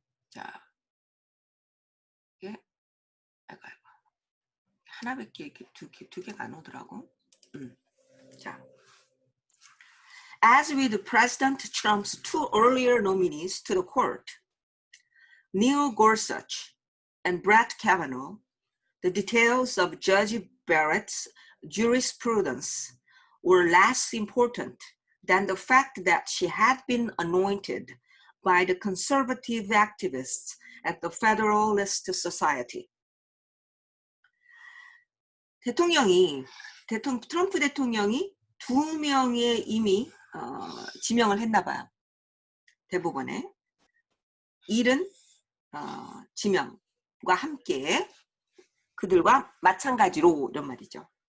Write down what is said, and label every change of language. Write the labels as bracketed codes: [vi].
[ko] 자, 이게 하나밖에 이렇게 두 개가 안 오더라고. 자, [en] as with President Trump's two earlier nominees to the court, Neil Gorsuch and Brett Kavanaugh, the details of Judge Barrett's jurisprudence were less important than the fact that she had been anointed by the conservative activists at the Federalist Society. [ko] 트럼프 대통령이 2명의 이미 지명을 했나 봐요. 대법원에. 이른 지명과 함께 그들과 마찬가지로 이런 말이죠.